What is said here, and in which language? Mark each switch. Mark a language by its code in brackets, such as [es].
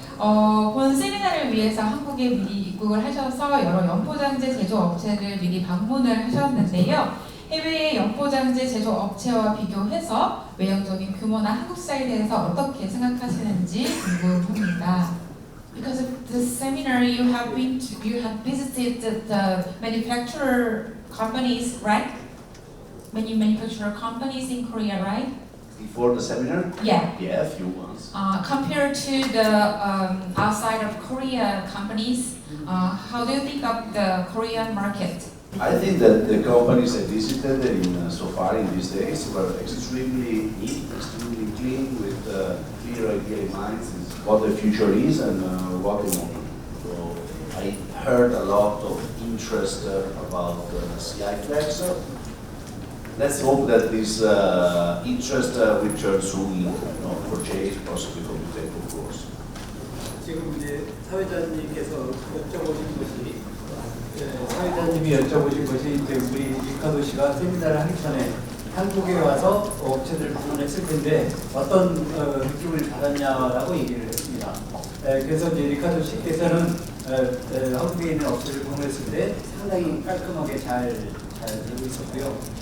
[ko] 본 세미나를 위해서 한국에 미리 입국을 하셔서 여러 연포장재 제조업체를 미리 방문을 하셨는데요. 해외의 연포장재 제조업체와 비교해서 외형적인 규모나 한국 스타일에 대해서 어떻게 생각하시는지 궁금합니다. [en] Because of the seminar you have visited the manufacturer companies, right? Many manufacturer companies in Korea, right? Before the seminar? Yeah. Yeah, a few ones. Compared to the outside of Korea companies, how do you think of the Korean market? I think that the companies I visited so far in these days were extremely neat, extremely clean, with clear idea in mind what the future is and what they want. So I heard a lot of interest about CI Flex. Let's hope that this interest will turn soon into purchase, possibly from the of course. [ko] 지금 이제 사회자님께서 여쭤보신 것이 사회자님이 여쭤보신 것이 이제 우리 리카도 씨가 세미나를 하기 전에 한국에 와서 업체들을 방문했을 텐데 어떤 느낌을 받았냐라고 얘기를 했습니다. 그래서 이제 리카도 씨께서는 한국에 있는 업체를 방문했을 때 상당히 깔끔하게 잘 되고 있었고요.